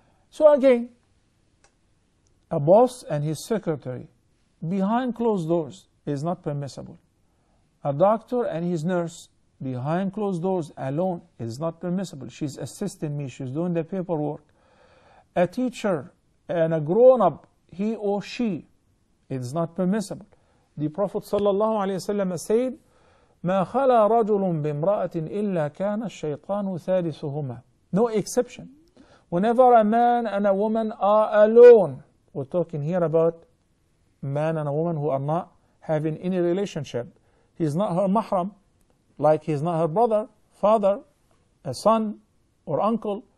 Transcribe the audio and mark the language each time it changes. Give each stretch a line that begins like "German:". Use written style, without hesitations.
English: So again, a boss and his secretary behind closed doors is not permissible. A doctor and his nurse behind closed doors alone is not permissible. She's assisting me, she's doing the paperwork. A teacher and a grown-up, he or she, it is not permissible. The Prophet ﷺ said,
Arabic: ما خلا رجل بامرأة إلا كان الشيطان ثالثهما.
English: No exception. Whenever a man and a woman are alone, we're talking here about man and a woman who are not having any relationship. He's not her mahram, like he's not her brother, father, a son, or uncle.